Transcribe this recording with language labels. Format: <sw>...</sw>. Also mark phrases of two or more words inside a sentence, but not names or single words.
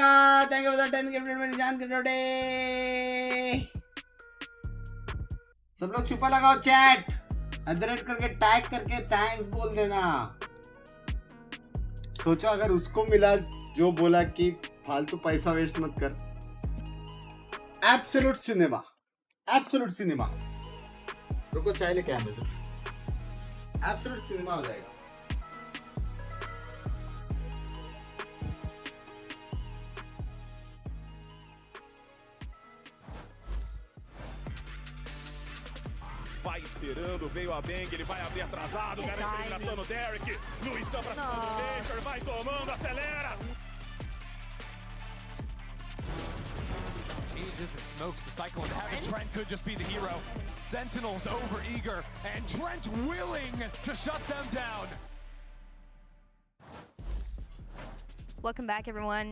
<en>thank you for the 10 gifted</en> <hi>मेरी जान के टोटे. सब लोग छुपा लगाओ चैट, एडरेट करके टैग करके थैंक्स बोल देना. सोचो अगर उसको मिला जो बोला कि फालतू पैसा वेस्ट मत कर.</hi> <en>absolute cinema, absolute cinema.</en> <hi>रुको चाय लेके आया मैं.</hi> <en>absolute cinema</en> <hi>हो जाएगा.</hi> <pt>Vai esperando, veio a Bang, ele vai abrir atrasado, garante a eliminação no Derek. Luiz tá pra cima do Baker, vai tomando, acelera.</pt> <en>Ages and smokes to cycle and have it. Trent could just be the hero. Sentinels over eager, and Trent willing to shut them down. Welcome back, everyone.</en>